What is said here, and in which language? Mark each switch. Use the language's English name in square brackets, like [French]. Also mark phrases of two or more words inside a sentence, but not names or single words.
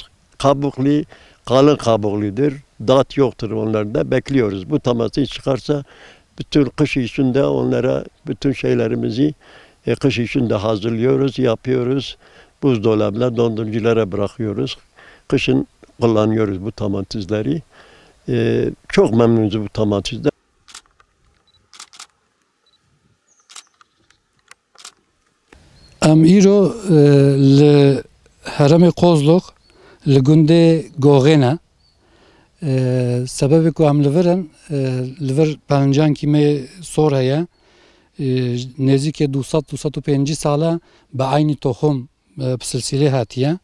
[Turkish] Kabuklu, kalın kabukludur. Tat yoktur onlarda, bekliyoruz. Bu domates çıkarsa bütün kış içinde onlara bütün şeylerimizi kış içinde hazırlıyoruz, yapıyoruz. Buzdolabına, donduruculara bırakıyoruz. Kışın kullanıyoruz bu domatesleri. Çok memnunuz bu domatesden. [Kurdish] Em îro li heremê Kozlok li gundê Goxêne sebebê ku em li vir pencankî me sor heye nêzîkê 200-250 sala bi aynî tohum bi silsilê hatiye.